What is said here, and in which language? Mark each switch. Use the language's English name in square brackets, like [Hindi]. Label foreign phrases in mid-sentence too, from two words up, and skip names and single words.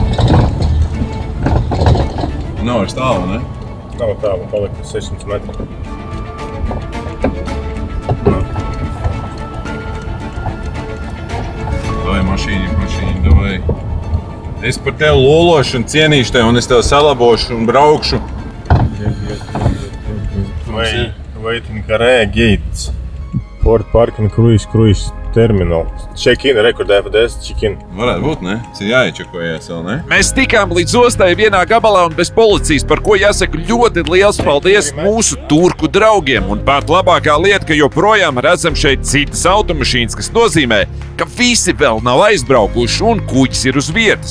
[Latvian] Nav vairs tālu, ne? Nav tālu, palikt uz 600 metru. [Russian] Давай машину, давай. [Latvian] Es par tevi lološu un cienīšu tevi, un es tevi salabošu un braukšu. [English] Waiting Carré Gates. Port Parking Cruise Terminal. Check-in, record FDS, check-in. [Latvian] Varētu būt, ne? Tas ir jāiečakojies vēl, ne? Mēs tikām līdz ostai vienā gabalā un bez policijas, par ko jāsaka ļoti liels paldies mūsu turku draugiem. Un pat labākā lieta, ka joprojām redzam šeit citas automašīnas, kas nozīmē, ka visi vēl nav aizbraukuši un kuģis ir uz vietas.